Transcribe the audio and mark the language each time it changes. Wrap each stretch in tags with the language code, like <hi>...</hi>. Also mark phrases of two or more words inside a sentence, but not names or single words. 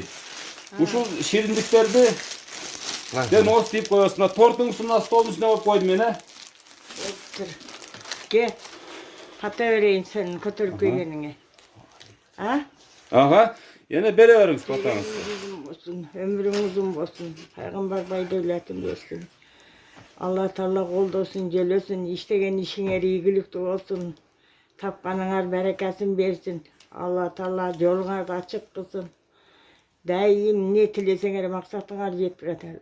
<ky>Ушул шириндиктерди ден ос тийип коесуз. Мына тортуңузду мына столдун үстүнө коюп койдум мен, Ке. Ката берейин сенин көтөрүп келгениңе. Эне бере бериңиз батаңыз. Өмүрүң узун болсун. Пайгамбар байдөлөтүн берсин. Алла Таала колдосун, жөлөсүн, иштеген ишиңер ийгиликтүү болсун. Тапканыңар берекесин берсин. Алла Таала жолуңарды ачык кылсын. Дайым эмне тилесеңер максатыңар жетип жатат.</ky>